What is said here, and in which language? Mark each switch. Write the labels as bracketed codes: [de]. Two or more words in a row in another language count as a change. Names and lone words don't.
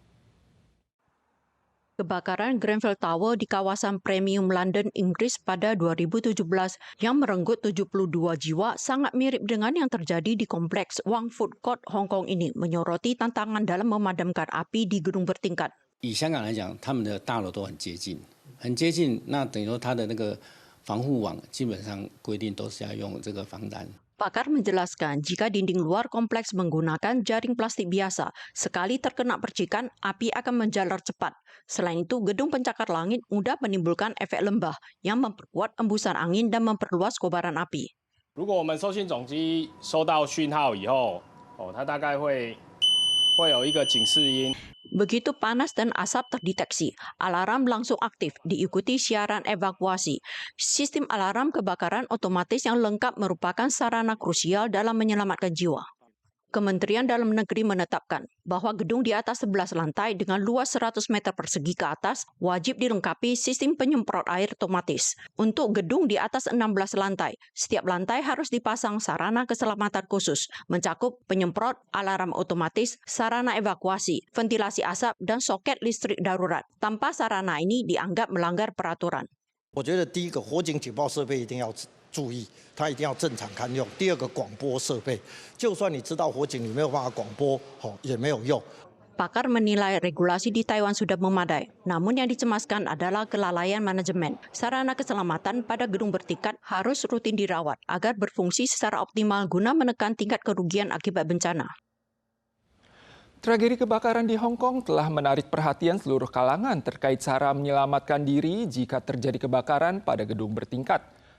[id] Kebakaran Grenfell Tower di kawasan Premium London, Inggris pada 2017 yang merenggut 72 jiwa sangat mirip dengan yang terjadi di kompleks Wang Fuk Court, Hong Kong ini, menyoroti tantangan dalam memadamkan api di gedung bertingkat. [zh] 以香港来讲，他们的大楼都很接近，很接近，那等于说它的那个防护网基本上规定都是要用这个防弹。 [id] Pakar menjelaskan jika dinding luar kompleks menggunakan jaring plastik biasa, sekali terkena percikan, api akan menjalar cepat. Selain itu, gedung pencakar langit mudah menimbulkan efek lembah yang memperkuat embusan angin dan memperluas kobaran api. [zh] 如果我们收信总机收到讯号以后，它大概会有一个警示音。 [id] Begitu panas dan asap terdeteksi, alarm langsung aktif, diikuti siaran evakuasi. Sistem alarm kebakaran otomatis yang lengkap merupakan sarana krusial dalam menyelamatkan jiwa. Kementerian Dalam Negeri menetapkan bahwa gedung di atas 11 lantai dengan luas 100 meter persegi ke atas wajib dilengkapi sistem penyemprot air otomatis. Untuk gedung di atas 16 lantai, setiap lantai harus dipasang sarana keselamatan khusus, mencakup penyemprot, alarm otomatis, sarana evakuasi, ventilasi asap, dan soket listrik darurat. Tanpa sarana ini dianggap melanggar peraturan. [zh] 我觉得第一个火警警报设备一定要注意，它一定要正常堪用。第二个广播设备，就算你知道火警，你没有办法广播，也没有用。 [id] Pakar menilai regulasi di Taiwan sudah memadai, namun yang dicemaskan adalah kelalaian manajemen. Sarana keselamatan pada gedung bertingkat harus rutin dirawat agar berfungsi secara optimal guna menekan tingkat kerugian akibat bencana. Tragedi kebakaran di Hong Kong telah menarik perhatian seluruh kalangan terkait cara menyelamatkan diri jika terjadi kebakaran pada gedung bertingkat.